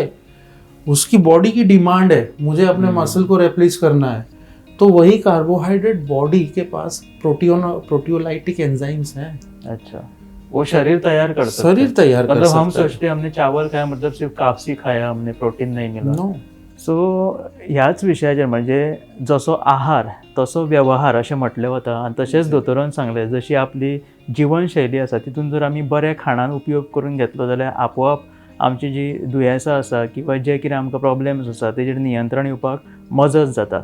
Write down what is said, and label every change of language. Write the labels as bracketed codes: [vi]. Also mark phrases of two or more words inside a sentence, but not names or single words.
[hi] उसकी बॉडी की डिमांड है, मुझे अपने मसल को रेप्लेस करना है। तो वही कार्बोहाइड्रेट बॉडी के पास [en] proteolytic enzymes [hi] हैं। अच्छा, वो शरीर तैयार कर सकते, शरीर तैयार कर मतलब सकता हम सोचते हमने चावल खाया मतलब सिर्फ कापसी खाया, हमने प्रोटीन [mr] नाही मिळालं। [hi] नो। [kok] सो ह्याच विशयाचेर म्हणजे जसो आहार तसो व्यवहार अशें म्हटलें वता। आनी तशेंच दोतोरान सांगलें जशी आपली जीवनशैली आसा तितून जर आमी बऱ्या खाणान उपयोग करून घेतलो जाल्यार आपोआप आमची जी दुयेंसां आसा किंवा जे कितें आमकां प्रॉब्लेम्स आसा तेजेर नियंत्रण येवपाक मजत जाता।